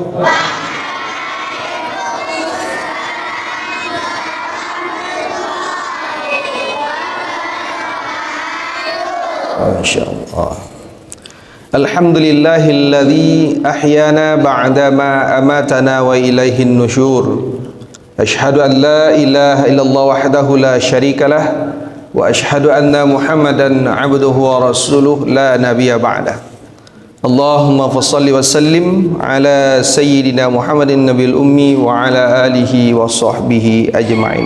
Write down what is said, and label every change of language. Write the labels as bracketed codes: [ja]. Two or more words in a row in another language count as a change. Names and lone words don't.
[ar] Insyaallah. الحمد لله الذي أحيانا بعد ما أماتنا وإليه النشور. أشهد أن لا إله إلا الله وحده لا شريك له وأشهد أن محمدا عبده ورسوله لا نبي بعده. اللهم فصل وسلم على سيدنا محمد النبي الأمي وعلى آله وصحبه أجمعين.